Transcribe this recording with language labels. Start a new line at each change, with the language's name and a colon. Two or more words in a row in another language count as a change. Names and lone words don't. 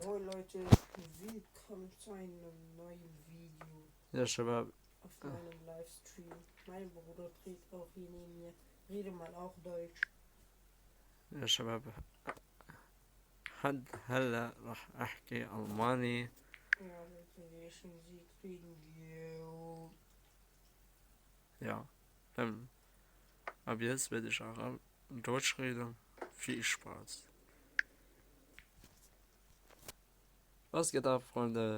German: Moin Leute, willkommen zu einem neuen Video
Arabic: يا شباب،
German: auf meinem Livestream. Mein Bruder dreht auch hier neben mir. Rede mal auch Deutsch.
Arabic: يا شباب هلا راح أحكي ألماني.
German: Ja, Leute, welchen Sieg kriegen wir? Ja, ab jetzt werde ich auch Deutsch reden. Viel Spaß. Was geht ab, Freunde?